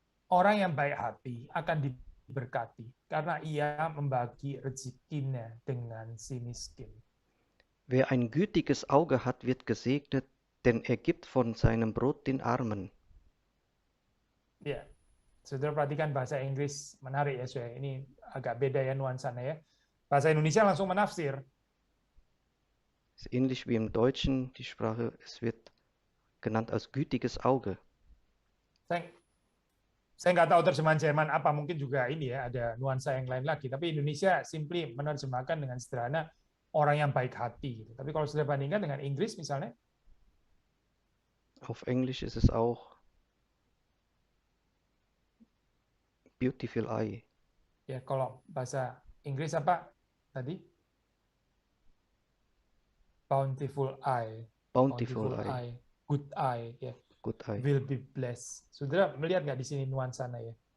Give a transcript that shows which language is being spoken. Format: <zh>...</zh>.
<id>Orang yang baik hati akan diberkati karena ia membagi rezekinya dengan si miskin.</id> <de>Wer ein gütiges Auge hat, wird gesegnet, denn er gibt von seinem Brot den Armen.</de> <id>Ya, saudara perhatikan bahasa Inggris menarik ya, ini agak beda ya nuansanya ya. Bahasa Indonesia langsung menafsir.</id> <de>Es ist ähnlich wie im Deutschen, die Sprache, es wird genannt als gütiges Auge.</de> <id>Saya nggak tahu terjemahan Jerman apa, mungkin juga ini ya, ada nuansa yang lain lagi. Tapi Indonesia simply menerjemahkan dengan sederhana orang yang baik hati. Gitu. Tapi kalau sudah bandingkan dengan Inggris misalnya,</id> <de>auf Englisch ist es auch</de> <en>beautiful eye.</en> <id>Ya, kalau bahasa Inggris apa tadi?</id> <en>Bountiful eye. Bountiful eye. Good eye. Ya. Good eye. Will be blessed.</en> <id>Saudara melihat nggak di sini nuansanya ya?</id>